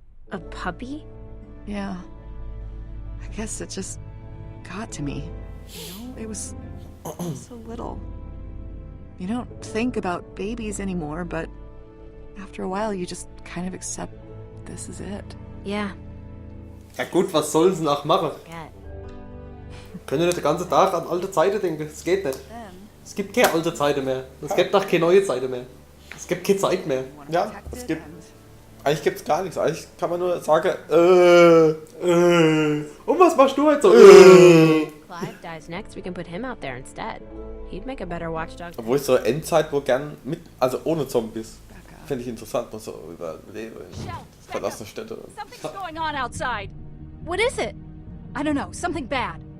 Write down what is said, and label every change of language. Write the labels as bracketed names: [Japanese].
[English] A puppy? Yeah. I guess it just got to me. You know, it was so little. You don't think about babies anymore, but after a while you just kind of accept this is it. Yeah. [German] Ja gut, was sollen sie noch machen? [English] Yeah. [German] Können nicht den ganzen Tag an alte Zeiten denken. Es geht nicht. Es gibt keine alte Zeiten mehr. Es gibt auch keine neue Zeiten mehr. Es gibt keine Zeit mehr. Ja, es gibt. Eigentlich gibt's gar nichts. Eigentlich kann man nur sagen, Und was machst du heute so? [English] Clive dies next, we can put him out there instead. He'd make a better watchdog. [German] Obwohl ich so Endzeit wo gern mit, also ohne Zombies. Finde ich interessant, mal so überleben in verlassene Städte. [English] Something's going on outside. What is it? I don't know, something bad.